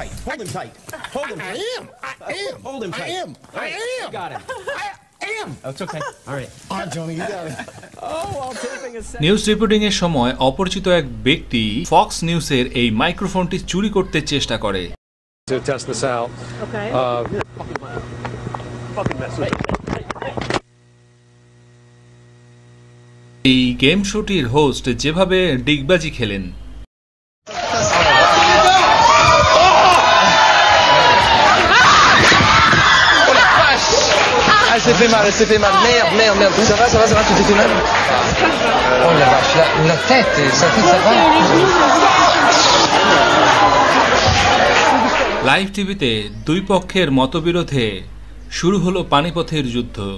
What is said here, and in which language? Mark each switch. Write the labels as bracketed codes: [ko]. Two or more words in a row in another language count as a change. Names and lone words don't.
[bn] নিউজ রিপোর্টিং এর সময় অপরিচিত এক ব্যক্তি ফক্স নিউজের এই মাইক্রোফোনটি চুরি করতে চেষ্টা করে। এই গেম শোটির হোস্ট যেভাবে ডিগবাজি খেলেন, [fr] s'est fait mal, merde, ça va, tu t'es fait mal? Oh la vache, la tête, ça va? [bn] লাইভ টিভিতে দুই পক্ষের মতবিরোধে শুরু হলো পানিপথের যুদ্ধ।